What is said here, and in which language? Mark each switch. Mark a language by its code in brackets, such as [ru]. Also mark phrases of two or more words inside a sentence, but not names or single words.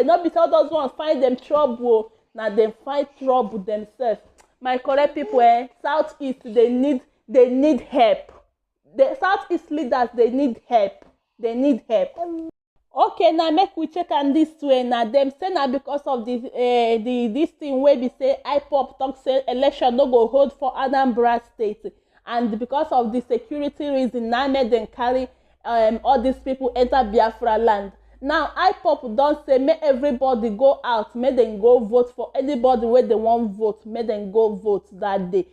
[pcm] Not because those ones find them trouble. Now they find trouble themselves. My correct people, southeast they need help. The southeast leaders they need help. They need help. Okay, now make we check on this way. Now them say now because of this thing where we say IPOB talk say election no go hold for Anambra State, and because of the security reason now make them carry all these people enter Biafra land. Now IPOB don't say make everybody go out, make them go vote for anybody where they want vote, make them go vote that day.